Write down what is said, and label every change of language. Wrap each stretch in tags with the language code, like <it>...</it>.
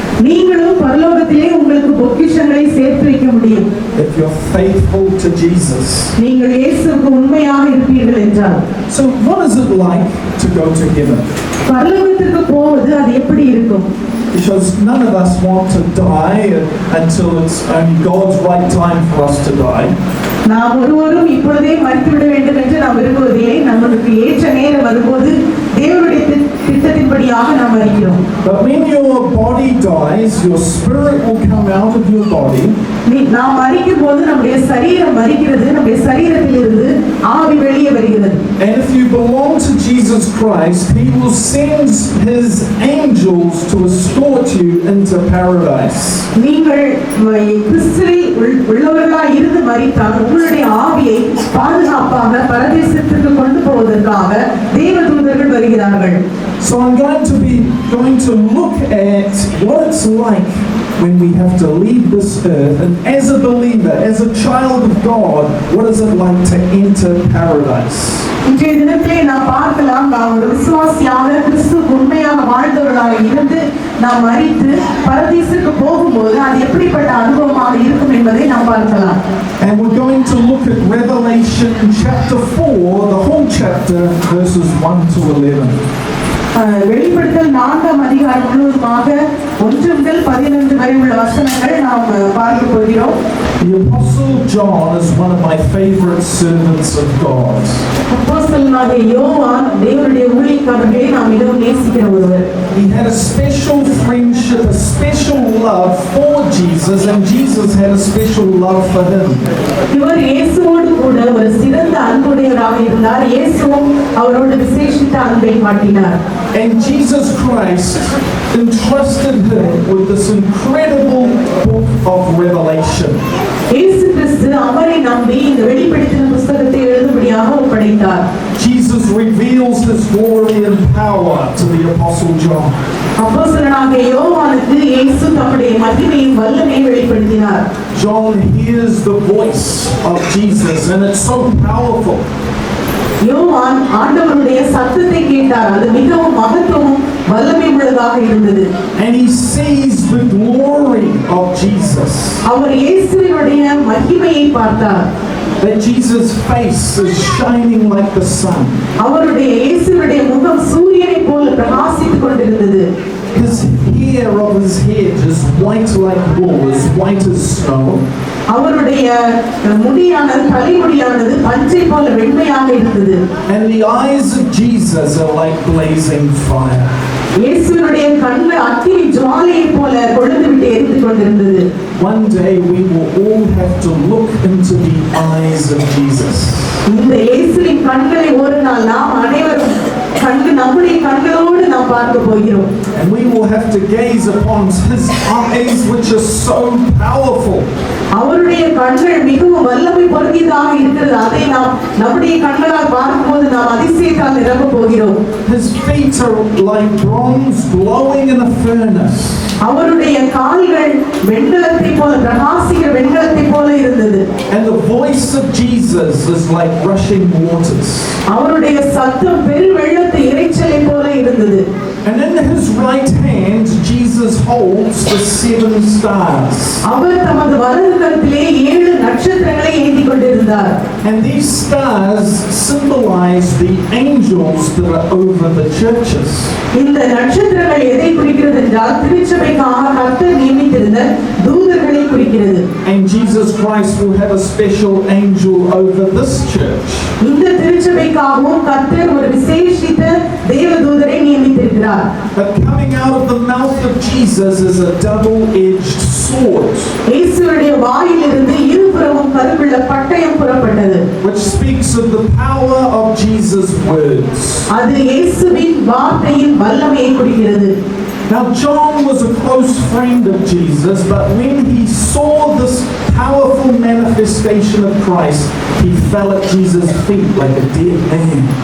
<ta>நீங்களும் பரலோகத்திலே உங்களுக்கு பொக்கிஷங்களை சேர்த்து வைக்க முடியும்</ta> <en>if you're faithful to Jesus.</en> <ta>நீங்கள் இயேசுவுக்கு உண்மையாக இருப்பீர்கள் என்றால்.</ta> <en>So what is it like to go to heaven?</en> <ta>பரலோகத்திற்கு போவது அது எப்படி இருக்கும்?</ta> <en>Because none of us want to die until it's only God's right time for us to die.</en> <ta>நாம் ஒருவரும் இப்பொழுதே மரித்துவிட வேண்டும் என்று நாம் விரும்புவதில்லை. நமக்கு ஏற்ற நேரம் வரும்போது தேவனுடைய திட்டத்தின்படியாக நாம் மரிக்கிறோம்.</ta> <en>But when your body dies, your spirit will come out of your body.</en> <ta>நாம் மரிக்கும் போது நம்முடைய சரீரம் மரிக்கிறது, நம்முடைய சரீரத்திலிருந்து ஆவி வெளியே வருகிறது.</ta> <en>And if you belong to Jesus Christ, He will send His angels to escort you into paradise.</en> <ta>நீங்கள் கிறிஸ்துவில் உள்ளவர்களாய் இருந்து மரித்தால் உங்களுடைய ஆவியை பாதுகாப்பாக பரதேசத்திற்கு கொண்டு போவதற்காக தேவதூதர்கள் வருகிறார்கள்.</ta> <en>So I'm going to look at what it's like when we have to leave this earth, and as a believer, as a child of God, what is it like to enter paradise?</en> <ta>இன்றைய தினத்திலே நாம் பார்க்கலாம், நாம் ஒரு விசுவாசியாக கிறிஸ்துவுக்கு உண்மையாக வாழ்ந்தவர்களாக இருந்து நாம் மரித்து பரதீசுக்கு போகும்போது அது எப்படிப்பட்ட அனுபவமாக இருக்கும் என்பதை நாம் பார்க்கலாம்.</ta> <en>And we're going to look at Revelation chapter 4, the whole chapter, verses 1 to 11.</en> <ta>வெளிப்படுத்தல் 4ஆம் அதிகாரம் முழுவதுமாக 1 முதல் 11 வரை உள்ள வசனங்கள் நாம் பார்க்க போகிறோம்.</ta> <en>The Apostle John is one of my favorite servants of God.</en> <ta>அப்போஸ்தலனாகிய யோவான் தேவனுடைய ஊழியக்காரரை நாம் மிகவும் நேசிக்கிற ஒருவர்.</ta> <en>He had a special friendship, a special love for Jesus, and Jesus had a special love for him.</en> <ta>இவர் இயேசுவோடு கூட ஒரு சிறந்த அன்புடையவராக இருந்தார். இயேசுவும் அவரோடு விசேஷித்த அன்பை காட்டினார்.</ta> <en>And Jesus Christ entrusted him with this incredible book of Revelation.</en> <ta>இயேசு கிறிஸ்து அவரை நம்பி இந்த வெளிப்படுத்தின புத்தகத்தை எழுதும்படியாக ஒப்படைத்தார்.</ta> <en>Jesus reveals his glory and power to the Apostle John.</en> <ta>அப்போஸ்தலனாகிய யோவானுக்கு இயேசு தம்முடைய மகிமையும் வல்லமையும் வெளிப்படுத்தினார்.</ta> <en>John hears the voice of Jesus, and it's so powerful.</en> <ta>யோவான் ஆண்டவருடைய சத்தத்தை கேட்டார். அது மிகவும் மகத்துவம் வல்லமை உள்ளதாக இருந்தது.</ta> <en>And he sees the glory of Jesus.</en> <ta>அவர் இயேசுவினுடைய மகிமையை பார்த்தார்.</ta> <en>That Jesus' face is shining like the sun.</en> <ta>அவருடைய இயேசுவினுடைய முகம் சூரியனைப் போல பிரகாசித்துக் கொண்டிருந்தது.</ta> <en>His hair of his head is white like wool, as white as snow.</en> <ta>அவருடைய முடியானது தலைமுடியானது பஞ்சை போல வெண்மையாக இருந்தது.</ta> <en>And the eyes of Jesus are like blazing fire.</en> <ta>இயேசுவினுடைய கண்கள் அக்கினி ஜுவாலையை போல கொழுந்துவிட்டு எரிந்து கொண்டிருந்தது.</ta> <en>One day we will all have to look into the eyes of Jesus.</en> <ta>இந்த இயேசுவின் கண்களை ஒரு நாள் நாம் அனைவரும் நம்முடைய கண்களோடு நாம் பார்க்க போகிறோம்.</ta> <en>And we will have to gaze upon his eyes, which are so powerful.</en> <ta>அவருடைய கண்கள் மிகவும் வல்லமை பொருந்தியதாக இருக்கிறது. அதை நாம் நம்முடைய கண்களால் பார்க்கும்போது நாம் அதிசயத்தால் நிரம்ப போகிறோம்.</ta> <en>His feet are like bronze glowing in a furnace.</en> <ta>அவருடைய கால்கள் வெண்கலத்தை போல பிரகாசிக்கிற வெண்கலத்தை போல இருந்தது.</ta> <en>And the voice of Jesus is like rushing waters.</en> <ta>அவருடைய சத்தம் பெருவெள்ளத்து இரைச்சலை போல இருந்தது.</ta> <en>And in his right hand Jesus holds the 7 stars.</en> <ta>அவர் தமது வலது கரத்திலே 7 நட்சத்திரங்களை ஏந்தி கொண்டிருந்தார்.</ta> <en>And these stars symbolize the angels that are over the churches.</en> <ta>இந்த நட்சத்திரங்கள் எதை குறிக்கிறது என்றால் திருச்சபைக்காக கர்த்தர் நியமித்திருந்த தூதர்களை குறிக்கிறது.</ta> <en>And Jesus Christ will have a special angel over this church.</en> <ta>இந்த திருச்சபைக்காகவும் கர்த்தர் ஒரு விசேஷித்த தேவதூதரை நியமித்திருக்கிறார்.</ta> <en>But coming out of the mouth of Jesus is a double-edged sword.</en> <ta>இயேசுவுடைய வாயிலிருந்து இருபுறமும் கருவுள்ள பட்டயம் புறப்பட்டது.</ta> <en>Which speaks of the power of Jesus' words.</en> <ta>அது இயேசுவின் வார்த்தையின் வல்லமையை குறிக்கிறது.</ta> <en>Now John was a close friend of Jesus, but when he saw this powerful manifestation of Christ, he fell at Jesus' feet like a dead man.</en>